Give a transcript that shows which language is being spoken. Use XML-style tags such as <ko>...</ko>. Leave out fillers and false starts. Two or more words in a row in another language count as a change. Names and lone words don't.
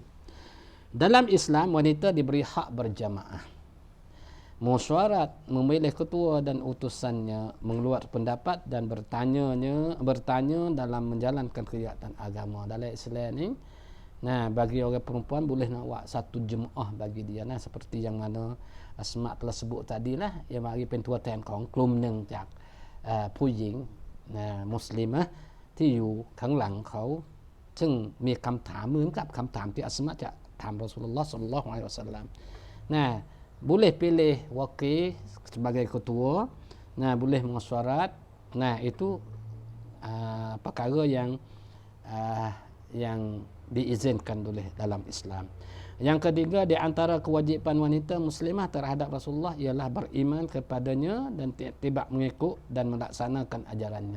<ms>Dalam Islam, wanita diberi hak berjamaah, mesyuarat, memilih ketua dan utusannya, mengeluarkan pendapat dan bertanya dalam menjalankan kegiatan agama. Dalam Islam ni, bagi orang perempuan boleh nak buat satu jemaah bagi dia. Nah, seperti yang mana Asma telah sebut tadi lah, yang bagi pentua tan</ms> <th>ของกลุ่มหนึ่งจากผู้หญิงมุสลิมะที่อยู่ข้างหลังเขาซึ่งมีคำถามเหมือนกับคำถามที่อัสมะจะถาม</th> <ar>رسول الله صلى الله عليه وسلم.</ar> <ms>Nah, boleh pilih wakil sebagai ketua. Nah, boleh mesyuarat. Nah, itu perkara yang diizinkan oleh dalam Islam. Yang ketiga, di antara kewajipan wanita muslimah terhadap Rasulullah ialah beriman kepadanya dan tidak mengikut dan melaksanakan ajarannya.</ms>